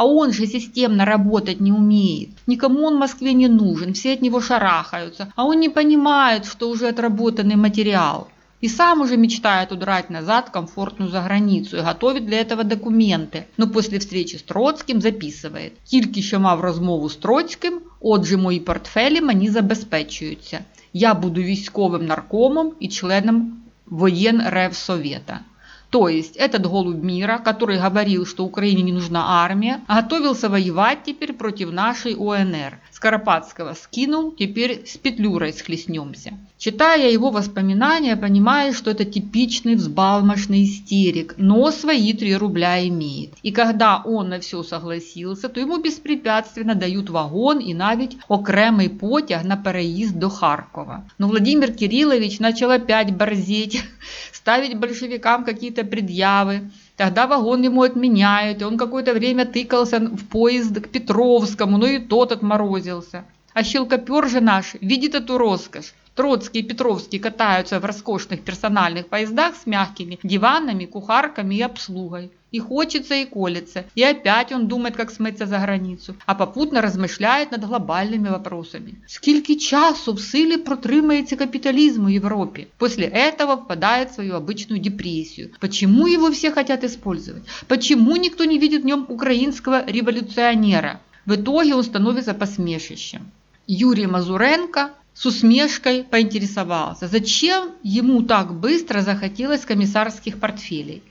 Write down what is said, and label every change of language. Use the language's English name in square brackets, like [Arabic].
[Russian] А он же системно работать не умеет, никому он в Москве не нужен, все от него шарахаются, а он не понимает, что уже отработанный материал. И сам уже мечтает удрать назад в комфортную заграницу и готовит для этого документы. Но после встречи с Троцким записывает. [Ukrainian] Тільки що мав розмову з Троцьким, отже мої портфелі мені забезпечуються. Я буду військовим наркомом и членом Военревсовета. [Russian] То есть этот голубь мира, который говорил, что Украине не нужна армия, готовился воевать теперь против нашей УНР. Скоропадского скинул, теперь с Петлюрой схлестнемся. Читая его воспоминания, понимаешь, что это типичный взбалмошный истерик, но свои 3 рубля имеет. И когда он на все согласился, то ему беспрепятственно дают вагон и [Ukrainian] навіть окремий потяг [Russian] на переезд до Харькова. Но Владимир Кириллович начал опять борзеть, ставить большевикам какие-то предъявы. Тогда вагон ему отменяют, и он какое-то время тыкался в поезд к Петровскому, но и тот отморозился. А щелкопер же наш видит эту роскошь. Троцкий и Петровский катаются в роскошных персональных поездах с мягкими диванами, кухарками и обслугой. И хочется, и колется. И опять он думает, как смыться за границу, а попутно размышляет над глобальными вопросами. [Ukrainian] Скільки часу в силе протримається капитализм в Европе? [Russian] После этого впадает в свою обычную депрессию. Почему его все хотят использовать? Почему никто не видит в нем украинского революционера? В итоге он становится посмешищем. Юрий Мазуренко с усмешкой поинтересовался, зачем ему так быстро захотелось комиссарских портфелей.